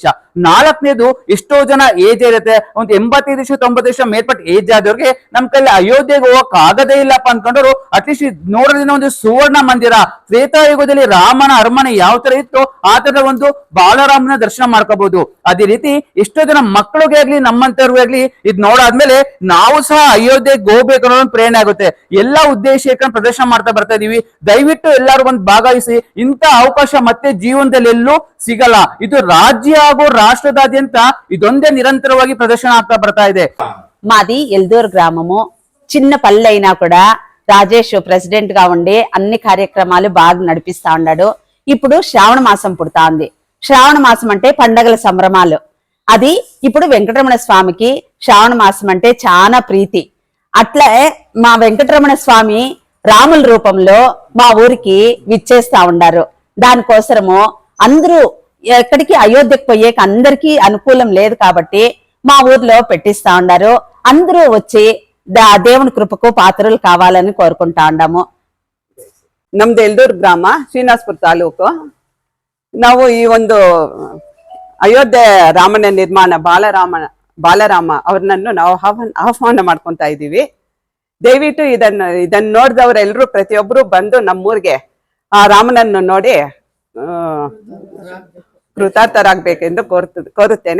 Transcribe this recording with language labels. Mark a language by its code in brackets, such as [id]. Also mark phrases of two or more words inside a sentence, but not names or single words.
[kn] 4ನೇದು, ಎಷ್ಟೋ ಜನ ಏಜ್ ಇರುತ್ತೆ, ಒಂದು 85-90 ವರ್ಷ ಮೇಲ್ಪಟ್ಟು ಏಜ್ ಆದವ್ರಿಗೆ ನಮ್ ಕೈಲಿ ಅಯೋಧ್ಯೆಗೆ ಹೋಗಕ್ ಆಗದೇ ಇಲ್ಲಪ್ಪ ಅನ್ಕೊಂಡವ್ರು ಅಟ್ಲೀಸ್ಟ್ ನೋಡೋದ್ರಿಂದ ಒಂದು ಸುವರ್ಣ ಮಂದಿರ ತ್ರೇತಾಯುಗದಲ್ಲಿ ರಾಮನ ಅರಮನೆ ಯಾವ ತರ ಇತ್ತು ಆ ತರ ಒಂದು ಬಾಲರಾಮನ ದರ್ಶನ ಮಾಡ್ಕೋಬಹುದು. ಅದೇ ರೀತಿ ಎಷ್ಟೋ ಜನ ಮಕ್ಕಳಿಗೆ ಆಗ್ಲಿ ನಮ್ಮಂತವ್ರಿಗೆ ಆಗ್ಲಿ ಇದ್ ನೋಡಾದ್ಮೇಲೆ ನಾವು ಸಹ ಅಯೋಧ್ಯೆಗೆ ಹೋಗ್ಬೇಕು ಅನ್ನೋ ಒಂದು ಪ್ರೇರಣೆ ಆಗುತ್ತೆ. ಎಲ್ಲಾ ಉದ್ದೇಶ ಇಟ್ಕೊಂಡು ಪ್ರದರ್ಶನ ಮಾಡ್ತಾ ಬರ್ತಾ ಇದೀವಿ. ದಯವಿಟ್ಟು ಎಲ್ಲರೂ ಒಂದು ಭಾಗವಹಿಸಿ. ಇಂಥ ಅವಕಾಶ ಮತ್ತೆ ಜೀವನದಲ್ಲಿ ಎಲ್ಲೂ ಸಿಗಲ್ಲ. ಇದು ರಾಜ್ಯ ಹಾಗೂ రాష్ట్రదాద్యంత ಇದೊಂದೇ నిరంతరವಾಗಿ ప్రదర్శన ಆಗ್ತಾ ಬರ್తా ಇದೆ. [te] మాది ఎల్దూరు గ్రామము. చిన్న పల్లె అయినా కూడా రాజేష్ ప్రెసిడెంట్ గా ఉండి అన్ని కార్యక్రమాలు బాగా నడిపిస్తా ఉన్నాడు. ఇప్పుడు శ్రావణ మాసం పుడతా ఉంది. శ్రావణ మాసం అంటే పండగల సంభ్రమాలు. అది ఇప్పుడు వెంకటరమణ స్వామికి శ్రావణ మాసం అంటే చాలా ప్రీతి. అట్లే మా వెంకటరమణ స్వామి రాముల రూపంలో మా ఊరికి విచ్చేస్తా ఉండారు. దానికోసము అందరూ ఎక్కడికి అయోధ్యకు పోయేకి అందరికీ అనుకూలం లేదు కాబట్టి మా ఊర్లో పెట్టిస్తా ఉండారు. అందరూ వచ్చి దేవుని కృపకు పాత్రలు కావాలని కోరుకుంటా ఉండాము. [kn] ನಮ್ದು ಎಲ್ದೂರು ಗ್ರಾಮ, ಶ್ರೀನಿವಾಸಪುರ ತಾಲೂಕು. ನಾವು ಈ ಒಂದು ಅಯೋಧ್ಯೆ ರಾಮನ ನಿರ್ಮಾಣ ಬಾಲರಾಮ ಅವ್ರನ್ನನ್ನು ನಾವು ಆಹ್ವಾನ ಮಾಡ್ಕೊಂತ ಇದ್ದೀವಿ. ದಯವಿಟ್ಟು ಇದನ್ನ ನೋಡಿದವರೆಲ್ಲರೂ ಪ್ರತಿಯೊಬ್ಬರು ಬಂದು ನಮ್ಮೂರಿಗೆ ಆ ರಾಮನನ್ನು ನೋಡಿ ಕೃತಾರ್ಥರಾಗಬೇಕೆಂದು ಕೋರುತ್ತೇನೆ.